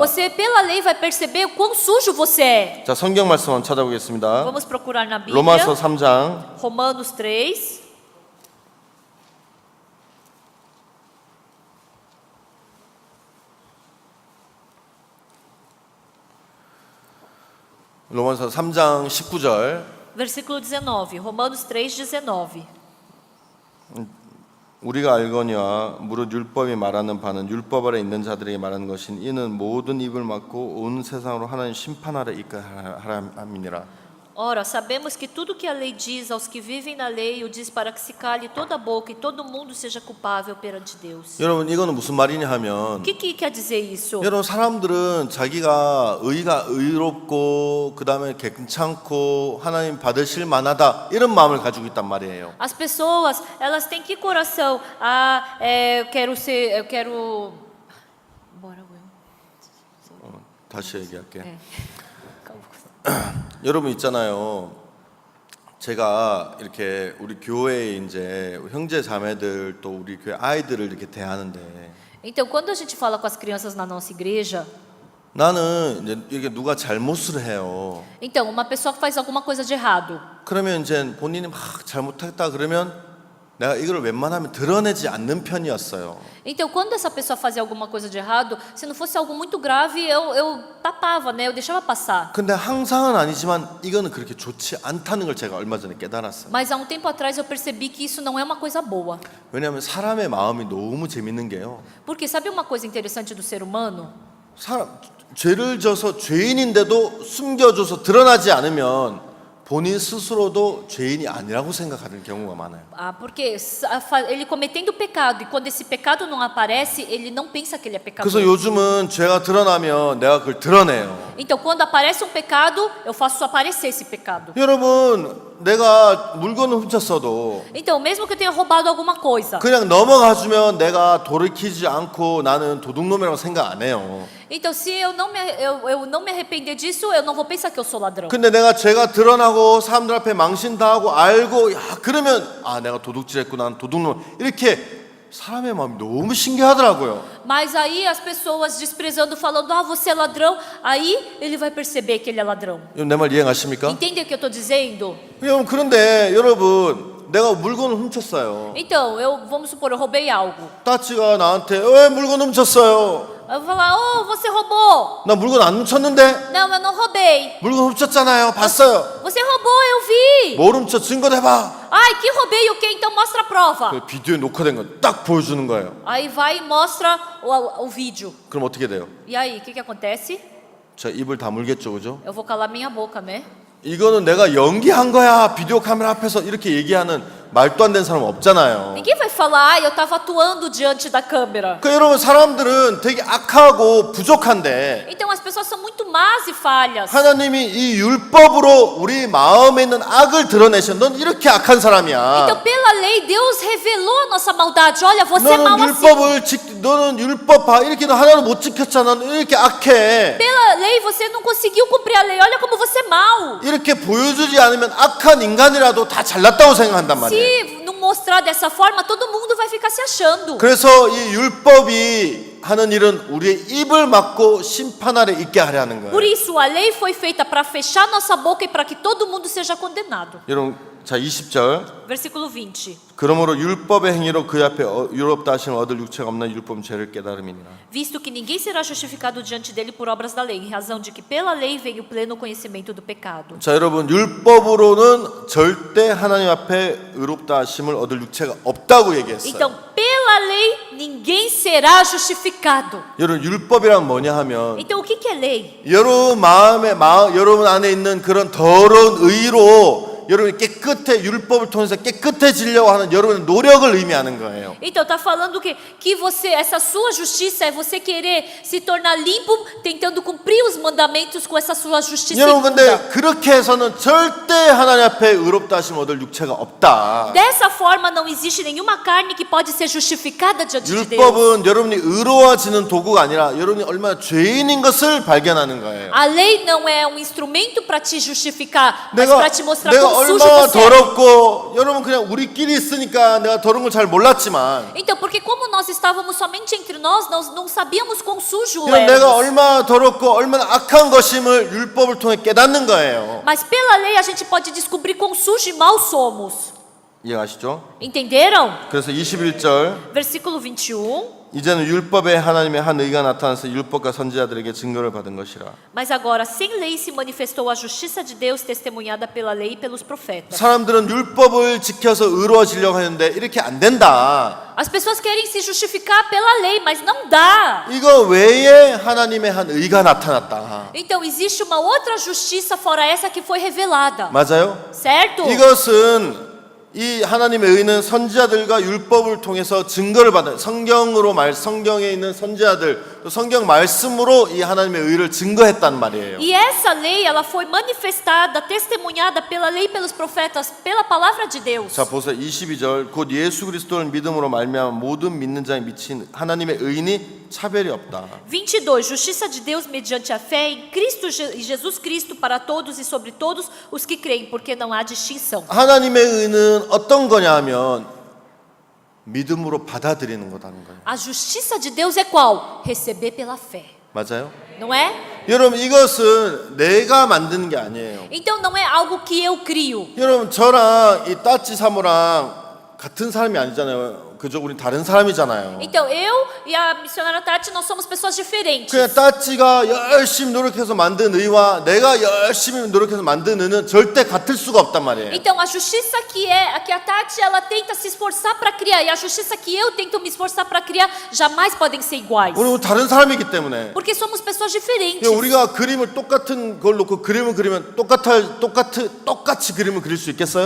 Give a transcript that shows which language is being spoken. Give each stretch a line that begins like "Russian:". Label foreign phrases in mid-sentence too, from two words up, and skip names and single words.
Portuguese: Você pela lei vai perceber o quão sujo você é.
Korean: 자, 성경 말씀 한번 찾아보겠습니다.
Portuguese: Vamos procurar na Bíblia.
Korean: 로마서 3장
Portuguese: Romanos 3.
Korean: 로마서 3장 19절.
Portuguese: Versículo 19. Romanos 3:19.
Korean: 우리가 알거니와 무릇 율법이 말하는 바는 율법 아래 있는 자들에게 말하는 것인 이는 모든 입을 막고 온 세상으로 하나님 심판하러 이끌하라 함이니라.
Portuguese: Ora, sabemos que tudo que a lei diz aos que vivem na lei, o diz para que se cale toda a boca e todo mundo seja culpável perante Deus.
Korean: 여러분 이거는 무슨 말이냐 하면
Portuguese: O que quer dizer isso?
Korean: 여러분 사람들은 자기가 의롭고 그다음에 괜찮고 하나님 받으실 만하다 이런 마음을 가지고 있단 말이에요.
Portuguese: As pessoas, elas têm que coração? Eu quero. Bora, Will.
Korean: 다시 얘기할게.
Portuguese: É.
Korean: 여러분 있잖아요. 제가 이렇게 우리 교회에 이제 형제 자매들 또 우리 교회 아이들을 이렇게 대하는데
Portuguese: Então, quando a gente fala com as crianças na nossa igreja,
Korean: 나는 이제 이게 누가 잘못을 해요.
Portuguese: então uma pessoa que faz alguma coisa de errado,
Korean: 그러면 이제 본인이 막 잘못했다 그러면 내가 이걸 웬만하면 드러내지 않는 편이었어요.
Portuguese: Então, quando essa pessoa fazia alguma coisa de errado, se não fosse algo muito grave, eu tapava, né? Eu deixava passar.
Korean: 근데 항상은 아니지만 이거는 그렇게 좋지 않다는 걸 제가 얼마 전에 깨달았어요.
Portuguese: Mas há um tempo atrás eu percebi que isso não é uma coisa boa.
Korean: 왜냐하면 사람의 마음이 너무 재밌는 게요.
Portuguese: Porque sabe uma coisa interessante do ser humano?
Korean: 죄를 져서 죄인인데도 숨겨줘서 드러나지 않으면 본인 스스로도 죄인이 아니라고 생각하는 경우가 많아요.
Portuguese: Porque ele cometendo pecado e quando esse pecado não aparece, ele não pensa que ele é pecador.
Korean: 그래서 요즘은 죄가 드러나면 내가 그걸 드러내요.
Portuguese: Então, quando aparece um pecado, eu faço aparecer esse pecado.
Korean: 여러분, 내가 물건을 훔쳤어도
Portuguese: Então, mesmo que eu tenha roubado alguma coisa,
Korean: 그냥 넘어가주면 내가 돌이키지 않고 나는 도둑놈이라고 생각 안 해요.
Portuguese: então se eu não me arrepender disso, eu não vou pensar que eu sou ladrão.
Korean: 근데 내가 죄가 드러나고 사람들 앞에 망신당하고 알고 그러면 내가 도둑질했구나, 난 도둑놈 이렇게 사람의 마음이 너무 신기하더라고요.
Portuguese: Mas aí as pessoas desprezando, falando, você é ladrão, aí ele vai perceber que ele é ladrão.
Korean: 내 말 이해하십니까?
Portuguese: Entende o que eu estou dizendo?
Korean: 여러분, 그런데 여러분, 내가 물건을 훔쳤어요.
Portuguese: Então, vamos supor, eu roubei algo.
Korean: 따치가 나한테 왜 물건 훔쳤어요?
Portuguese: Eu vou falar, você roubou.
Korean: 나 물건 안 훔쳤는데?
Portuguese: Não, eu não roubei.
Korean: 물건 훔쳤잖아요. 봤어요.
Portuguese: Você roubou, eu vi.
Korean: 뭘 훔쳐? 증거 대봐.
Portuguese: Ai, que roubei o quê? Então mostra a prova.
Korean: 그 비디오에 녹화된 건 딱 보여주는 거예요.
Portuguese: Aí vai e mostra o vídeo.
Korean: 그럼 어떻게 돼요?
Portuguese: E aí, o que acontece?
Korean: 저 입을 다물겠죠, 그죠?
Portuguese: Eu vou calar minha boca, né?
Korean: 이거는 내가 연기한 거야. 비디오 카메라 앞에서 이렇게 얘기하는 말도 안 되는 사람 없잖아요.
Portuguese: Ninguém vai falar, eu estava atuando diante da câmera.
Korean: 그 여러분, 사람들은 되게 악하고 부족한데
Portuguese: Então as pessoas são muito más e falhas.
Korean: 하나님이 이 율법으로 우리 마음에 있는 악을 드러내셔. 넌 이렇게 악한 사람이야.
Portuguese: Então pela lei Deus revelou a nossa maldade. Olha, você é mau assim.
Korean: 너는 율법 봐. 이렇게 너 하나도 못 지켰잖아. 너 이렇게 악해.
Portuguese: Pela lei você não conseguiu cumprir a lei. Olha como você é mau.
Korean: 이렇게 보여주지 않으면 악한 인간이라도 다 잘났다고 생각한단 말이에요.
Portuguese: Se não mostrar dessa forma, todo mundo vai ficar se achando.
Korean: 그래서 이 율법이 하는 일은 우리의 입을 막고 심판 아래 있게 하려는 거예요.
Portuguese: Por isso a lei foi feita para fechar nossa boca e para que todo mundo seja condenado.
Korean: 여러분, 자 20절.
Portuguese: Versículo 20.
Korean: 그러므로 율법의 행위로 그 앞에 유롭다 하심을 얻을 육체가 없는 율법 죄를 깨달음이니라.
Portuguese: Visto que ninguém será justificado diante dele por obras da lei, em razão de que pela lei veio o pleno conhecimento do pecado.
Korean: 자, 여러분, 율법으로는 절대 하나님 앞에 의롭다 하심을 얻을 육체가 없다고 얘기했어요.
Portuguese: Então, pela lei ninguém será justificado.
Korean: 여러분, 율법이란 뭐냐 하면
Portuguese: Então, o que é lei?
Korean: 여러분 여러분 안에 있는 그런 더러운 의로 여러분이 깨끗해 율법을 통해서 깨끗해지려고 하는 여러분의 노력을 의미하는 거예요.
Portuguese: Então, está falando que você, essa sua justiça é você querer se tornar limpo, tentando cumprir os mandamentos com essa sua justiça
Korean: 여러분,
Portuguese: imunda.
Korean: 근데 그렇게 해서는 절대 하나님 앞에 의롭다 하심 얻을 육체가 없다.
Portuguese: Dessa forma, não existe nenhuma carne que pode ser justificada diante de Deus.
Korean: 율법은 여러분이 의로워지는 도구가 아니라 여러분이 얼마나 죄인인 것을 발견하는 거예요.
Portuguese: A lei não é um instrumento para te justificar, mas para te mostrar
Korean: 내가
Portuguese: quão sujo
Korean: 얼마나
Portuguese: você é.
Korean: 더럽고 여러분 그냥 우리끼리 있으니까 내가 더러운 걸 잘 몰랐지만
Portuguese: Então, porque como nós estávamos somente entre nós não sabíamos quão sujo
Korean: 그냥 내가
Portuguese: éramos.
Korean: 얼마나 더럽고 얼마나 악한 것임을 율법을 통해 깨닫는 거예요.
Portuguese: Mas pela lei a gente pode descobrir quão sujo e mal somos.
Korean: 이해가시죠?
Portuguese: Entenderam?
Korean: 그래서 21절
Portuguese: Versículo 21.
Korean: 이제는 율법에 하나님의 한 의가 나타나서 율법과 선지자들에게 증거를 받은 것이라.
Portuguese: Mas agora, sem lei se manifestou a justiça de Deus testemunhada pela lei e pelos profetas.
Korean: 사람들은 율법을 지켜서 의로워지려고 하는데 이렇게 안 된다.
Portuguese: As pessoas querem se justificar pela lei, mas não dá.
Korean: 이거 외에 하나님의 한 의가 나타났다.
Portuguese: Então existe uma outra justiça fora essa que foi revelada.
Korean: 맞아요?
Portuguese: Certo?
Korean: 이것은 이 하나님의 의는 선지자들과 율법을 통해서 증거를 받은 성경에 있는 선지자들 또 성경 말씀으로 이 하나님의 의를 증거했단 말이에요.
Portuguese: E essa lei, ela foi manifestada, testemunhada pela lei e pelos profetas, pela palavra de Deus.
Korean: 자, 보세요. 22절. 곧 예수 그리스도를 믿음으로 말미암아 모든 믿는 자에 미친 하나님의 의인이 차별이 없다.
Portuguese: 22. Justiça de Deus mediante a fé em Cristo e Jesus Cristo para todos e sobre todos os que creem, porque não há distinção.
Korean: 하나님의 의는 어떤 거냐 하면 믿음으로 받아들이는 거라는 거예요.
Portuguese: A justiça de Deus é qual? Receber pela fé.
Korean: 맞아요?
Portuguese: Não é?
Korean: 여러분, 이것은 내가 만드는 게 아니에요.
Portuguese: Então não é algo que eu crio.
Korean: 여러분, 저랑 이 따찌 사모랑 같은 사람이 아니잖아요. 그죠? 우린 다른 사람이잖아요.
Portuguese: Então, eu e a missionária Tati, nós somos pessoas diferentes.
Korean: 그냥 따찌가 열심히 노력해서 만든 의와 내가 열심히 노력해서 만든 의는 절대 같을 수가 없단 말이에요.
Portuguese: Então, a justiça que a Tati ela tenta se esforçar para criar e a justiça que eu tento me esforçar para criar jamais podem ser iguais.
Korean: 우리는 다른 사람이기 때문에
Portuguese: Porque somos pessoas diferentes.
Korean: 우리가 그림을 똑같은 걸 놓고 그림을 그리면 똑같이 그림을 그릴 수 있겠어요?